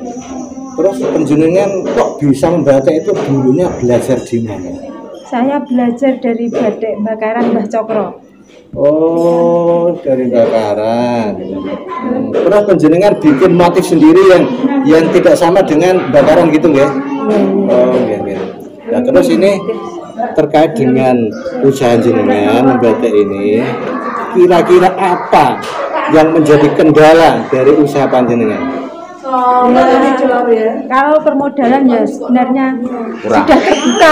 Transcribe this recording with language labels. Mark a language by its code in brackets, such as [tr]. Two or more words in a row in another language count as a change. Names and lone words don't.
[id] Terus panjenengan kok bisa membatik itu dulunya belajar di mana? Saya belajar dari batik bakaran Mbah Cokro. Oh, dari bakaran. Terus panjenengan bikin motif sendiri yang tidak sama dengan bakaran gitu nggih? [jv] Oh, nggih. [id] Nah, terus ini terkait dengan usaha jenengan membatik ini, kira-kira apa yang menjadi kendala dari usaha panjenengan? Kalau permodalan ya sebenarnya sudah terbuka.